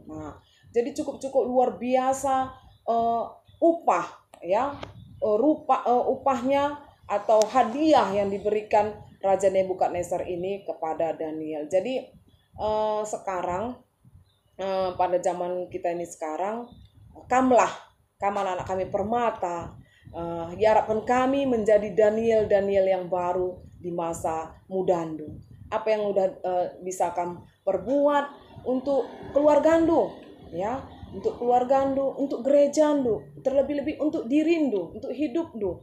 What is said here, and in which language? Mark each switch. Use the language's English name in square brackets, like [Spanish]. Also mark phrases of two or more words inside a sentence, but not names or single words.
[Indonesian] Nah, jadi cukup luar biasa upahnya atau hadiah yang diberikan Raja Nebukadnezar ini kepada Daniel. Jadi sekarang pada zaman kita ini sekarang, [Batak Karo] kam anak kami permata, [Indonesian] diharapkan kami menjadi Daniel yang baru di masa mudandu. Apa yang udah bisa kami perbuat untuk keluargandu, ya, untuk keluargandu, untuk gerejandu, terlebih-lebih untuk dirindu, untuk hidupdu.